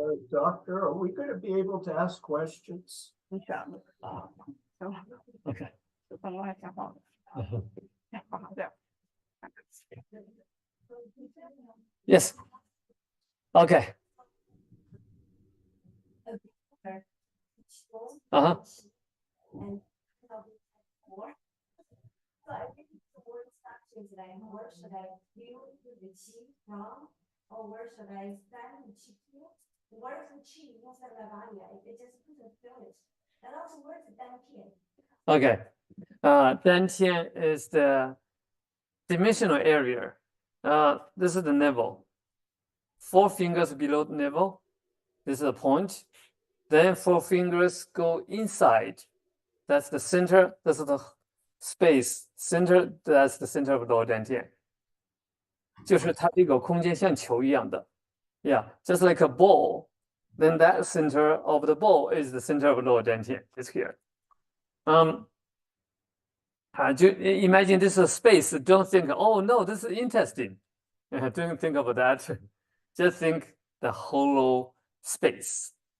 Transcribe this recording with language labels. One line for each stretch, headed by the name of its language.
English: Doctor, are we going to be able to ask questions?
Chinese: 你选吧， 行，
English: Okay.
Chinese: 就刚刚还挺好的，好这样。
English: Yes. Okay. Uh-huh. And so I think the word structure today, where should I feel the qi from? Or where should I send the qi to? Where's the qi inside my body? I just couldn't feel it. And also, where's the dantian? Okay. Dantian is the dimensional area. This is the navel. 4 fingers below the navel. This is a point. Then 4 fingers go inside. That's the center. This is the space. Center. That's the center of lower dantian.
Chinese: 就是它这个空间像球一样的。
English: Yeah, just like a ball. Then that center of the ball is the center of lower dantian. It's here. Imagine this is a space. Don't think, oh no, this is intestine. Don't think about that. Just think the hollow space.